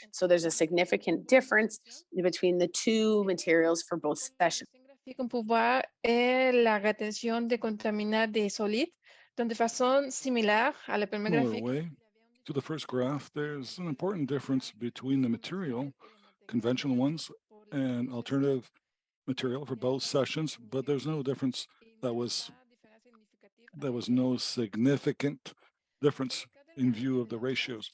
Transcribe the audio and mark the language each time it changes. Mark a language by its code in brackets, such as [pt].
[en] So there's a significant difference between the two materials for both sessions. [fr] On peut voir la rétention de contaminants des solides, donc de façon similaire à la première [en] Similar [fr] graphique. [en] way to the first graph, there's an important difference between the material, conventional ones, and alternative material for both sessions, but there's no difference. There was no significant difference in view of the ratios.